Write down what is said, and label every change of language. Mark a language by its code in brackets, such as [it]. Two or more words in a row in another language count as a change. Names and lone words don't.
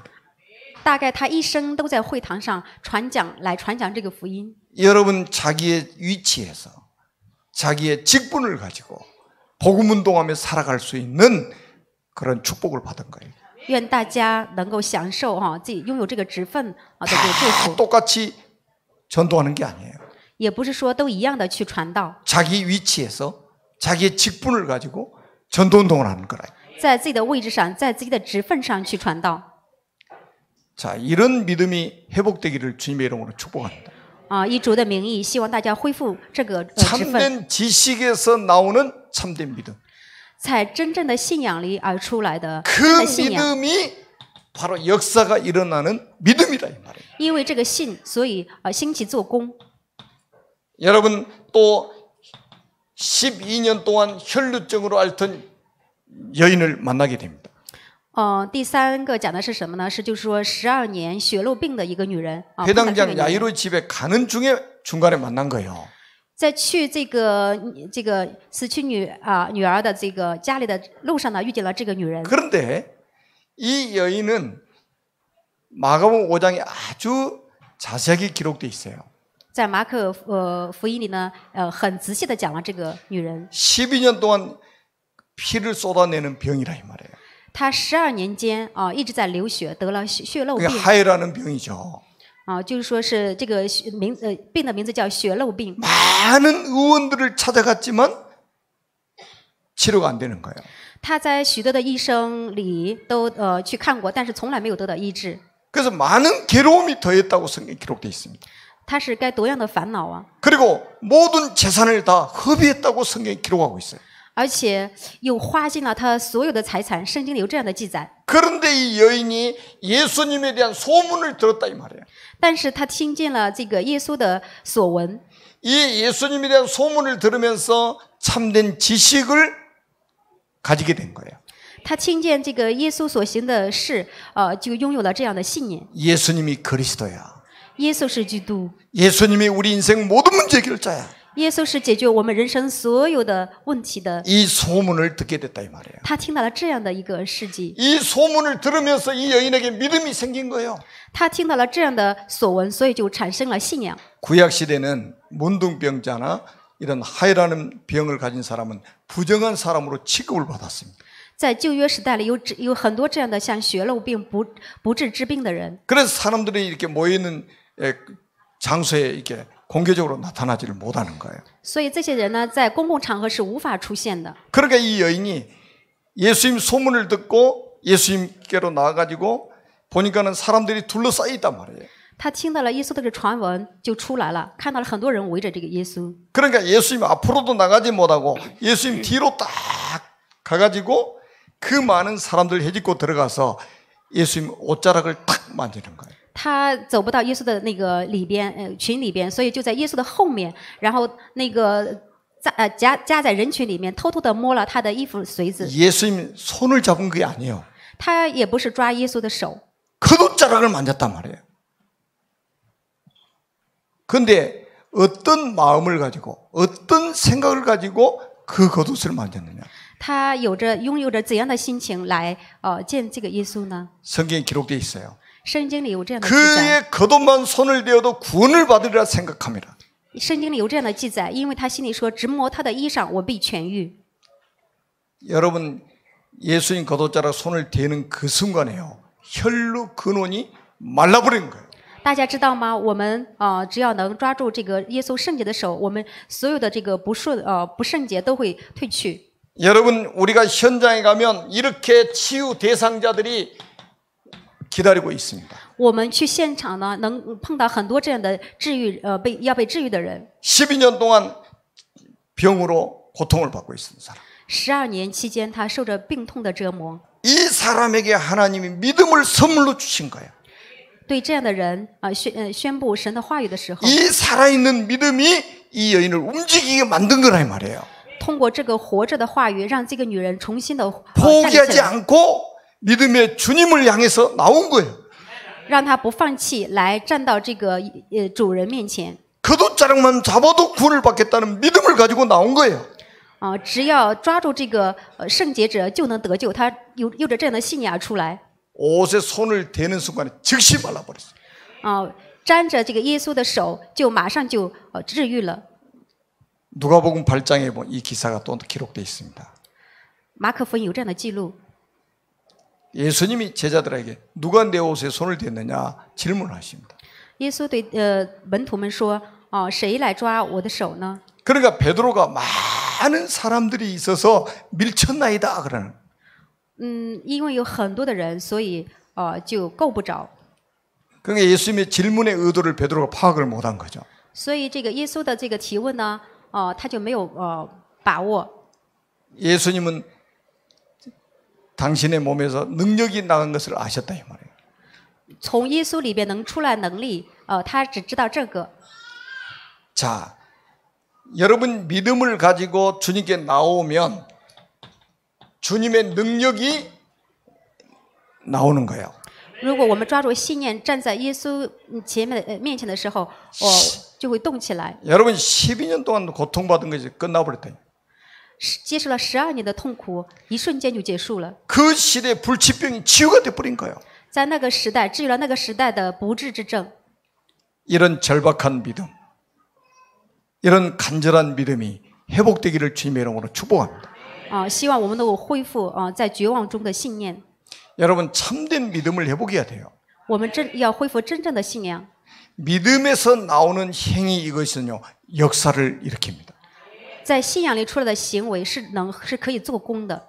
[zh] 大概他一生都在会堂上传讲这个福音。 [ko] 여러분 자기의 위치에서 자기의 직분을 가지고 복음 운동하며 살아갈 수 있는 그런 축복을 받은 거예요. [zh] 愿大家能够享受自己拥有这个职分的这个祝 [ko] 다 [zh] 福， [ko] 똑같이 전도하는 게 아니에요. [zh] 也不是说都一样的去传道， [ko] 자기 위치에서 자기의 직분을 가지고 전도 운동을 하는 거라. [zh] 在自己的位置上，在自己的职分上去传道。 [ko] 자, 이런 믿음이 회복되기를 주님의 이름으로 축복합니다. [zh] 以主的名义，希望大家恢复这个职分， [ko] 참된 지식에서 나오는 참된 믿음. [zh] 在真正的信仰里而出来的 [ko] 그 [zh] 真的信仰。 [ko] 믿음이 바로 역사가 일어나는 믿음이다 이 말이에요. [zh] 因为这个信，所以兴起做工。 [ko] 여러분 또 12년 동안 혈루증으로 앓던 여인을 만나게 됩니다. [zh] 第三个讲的是什么呢？就是说12年血漏病的一个女人碰到这个 [ko] 회당장 [zh] 女人 [ko] 야이로 집에 가는 중에 중간에 만난 거예요. [zh] 在去这个死去女儿的这个家里的路上呢，遇见了这个女人。 [ko] 그런데 이 여인은 마가복음 5장에 아주 자세하게 기록되어 있어요. [zh] 在马可福音里呢，很仔细的讲了这个女人。 [ko] 12년 동안 피를 쏟아내는 병이라 이 말이에요. [zh] 她12年间一直在流血，得了血漏 [ko] 그게 [zh] 病 [ko] 하이라는 병이죠. [zh] 就是说是这个病的名字叫血漏病。 [ko] 많은 의원들을 찾아갔지만 치료가 안 되는 거예요. [zh] 她在许多的医生里都去看过，但是从来没有得到医治。 [ko] 그래서 많은 괴로움이 더했다고 성경에 기록되어 있습니다. [zh] 她是该多样的烦恼啊！ [ko] 그리고 모든 재산을 다 허비했다고 성경에 기록하고 있어요. [zh] 而且又花尽了她所有的财产，圣经里有这样的记载。 [ko] 그런데 이 여인이 예수님에 대한 소문을 들었다 이 말이에요. [zh] 但是她听见了这个耶稣的所闻， [ko] 이 예수님에 대한 소문을 들으면서 참된 지식을 가지게 된 거예요. [zh] 他听见这个耶稣所行的事，就拥有了这样的信念。 [ko] 예수님이 그리스도야. [zh] 耶稣是基督， [ko] 예수님이 우리 인생 모든 문제 해결자야. [zh] 耶稣是解决我们人生所有的问题的。 [ko] 이 소문을 듣게 됐다 이 말이에요. [zh] 他听到了这样的一个事迹， [ko] 이 소문을 들으면서 이 여인에게 믿음이 생긴 거예요. [zh] 他听到了这样的所闻，所以就产生了信仰。 [ko] 구약 시대는 문둥병자나 이런 하이라는 병을 가진 사람은 부정한 사람으로 취급을 받았습니다. [zh] 在旧约时代里有很多这样的像血漏病不治之病的人， [ko] 그래서 사람들이 이렇게 모여 있는 장소에 이렇게 공개적으로 나타나지를 못하는 거예요. [zh] 所以这些人呢，在公共场合是无法出现的。 [ko] 그러니까 이 여인이 예수님 소문을 듣고 예수님께로 나와가지고 보니까는 사람들이 둘러싸여 있단 말이에요. [zh] 他听到了耶稣的这个传闻，就出来了，看到了很多人围着这个耶稣。 [ko] 그러니까 예수님 앞으로도 나가지 못하고 예수님 뒤로 딱 가가지고 그 많은 사람들 헤집고 들어가서 예수님 옷자락을 탁 만지는 거예요. [zh] 他走不到耶稣的那个里边，群里边，所以就在耶稣的后面，然后那个夹在人群里面，偷偷的摸了他的衣服随子。 [ko] 예수님 손을 잡은 게 아니에요. [zh] 他也不是抓耶稣的手， [ko] 겉옷자락을 만졌단 말이에요. 그런데 어떤 마음을 가지고 어떤 생각을 가지고 그 겉옷을 만졌느냐? [zh] 他拥有着怎样的心情来见这个耶稣呢？ [ko] 성경에 기록되어 있어요. [zh] 圣经里有这样的记载， [ko] 그의 겉옷만 손을 대어도 구원을 받으리라 생각합니다. [zh] 圣经里有这样的记载，因为他心里说：“直摸他的衣裳，我必痊愈。” [ko] 여러분 예수님 겉옷자락 손을 대는 그 순간에요. 혈로 근원이 말라버린 거예요. [zh] 大家知道吗？我们只要能抓住这个耶稣圣洁的手，我们所有的这个不圣洁都会退去。 [ko] 여러분 우리가 현장에 가면 이렇게 치유 대상자들이 기다리고 있습니다. [zh] 我们去现场呢，能碰到很多这样的治愈要被治愈的人。 [ko] 12년 동안 병으로 고통을 받고 있는 사람. [zh] 12 年期间，他受着病痛的折磨。 [ko] 이 사람에게 하나님이 믿음을 선물로 주신 거예요. [zh] 对这样的人宣布神的话语的时候， [ko] 이 살아있는 믿음이 이 여인을 움직이게 만든 거라 이 말이에요. [zh] 通过这个活着的话语，让这个女人重新的站立 [ko] 포기하지 [zh] 起来， [ko] 않고 믿음의 주님을 향해서 나온 거예요. [zh] 让她不放弃，来站到这个主人面前。 [ko] 겉옷자락만 잡아도 구원을 받겠다는 믿음을 가지고 나온 거예요. [zh] 只要抓住这个圣洁者，就能得救。他有着这样的信仰出来。 [ko] 옷에 손을 대는 순간에 즉시 말라버렸어요. [zh] 沾着这个耶稣的手，就马上就治愈了。 [ko] 누가복음 8장에 보면 이 기사가 또 기록되어 있습니다. [zh] 马可福音有这样的记录。 [ko] 예수님이 제자들에게 누가 내 옷에 손을 댔느냐 질문을 하십니다. [zh] 耶稣对门徒们说：“谁来抓我的手呢？” [ko] 그러니까 베드로가 많은 사람들이 있어서 밀쳤나이다 그러는. [zh] 因为有很多的人，所以就够不着。 [ko] 그러니까 예수님의 질문의 의도를 베드로가 파악을 못한 거죠. [zh] 所以这个耶稣的这个提问呢，他就没有把握。 [ko] 예수님은 당신의 몸에서 능력이 나간 것을 아셨다 이 말이에요. [zh] 从耶稣里边能出来能力，他只知道这个。 [ko] 자, 여러분 믿음을 가지고 주님께 나오면 주님의 능력이 나오는 거예요. [zh] 如果我们抓住信念，站在耶稣面前的时候，就会动起来。 [ko] 여러분 12년 동안 고통받은 것이 끝나버렸다. [zh] 接受了12年的痛苦，一瞬间就结束了。 [ko] 그 시대 불치병이 치유가 돼버린 거예요. [zh] 在那个时代治愈了那个时代的不治之症。 [ko] 이런 절박한 믿음, 이런 간절한 믿음이 회복되기를 주님의 이름으로 축복합니다. [zh] 希望我们能够恢复在绝望中的信念。 [ko] 여러분 참된 믿음을 회복해야 돼요. [zh] 我们要恢复真正的信仰。 [ko] 믿음에서 나오는 행위 이것은요 역사를 일으킵니다. [zh] 在信仰里出来的行为是可以做工的。